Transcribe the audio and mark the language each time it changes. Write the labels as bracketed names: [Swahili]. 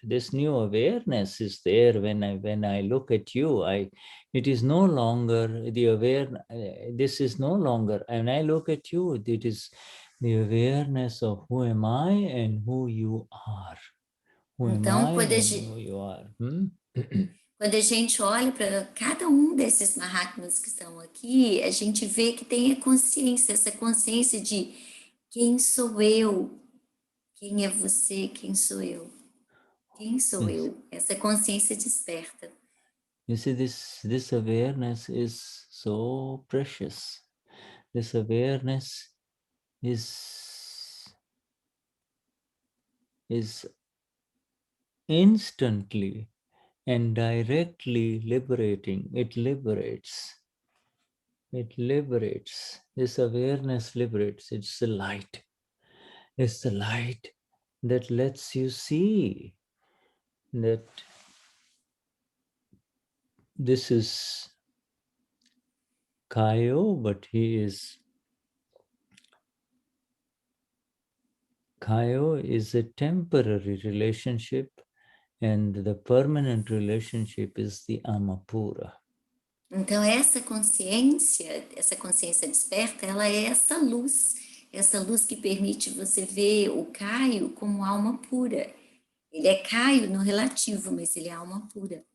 [English] This new awareness is there when I look at you. It is no longer the awareness. This is no longer. When I look at you, it is the awareness of who am I and who you are. Who am I and who you are. [Portuguese] Quando a gente olha para cada um desses Mahatmas que estão aqui, a gente vê que tem a consciência, essa consciência de quem sou eu, quem é você, quem sou eu, quem sou eu. Essa consciência desperta. [English] You see, this awareness is so precious. This awareness is instantly and directly liberating. It liberates. This awareness liberates. It's the light. It's the light that lets you see that this is Kayo, but Kayo is a temporary relationship, and the permanent relationship is the Amapura. [Portuguese] Então essa consciência desperta, ela é essa luz que permite você ver o Caio como alma pura. Ele é Caio no relativo, mas ele é alma pura.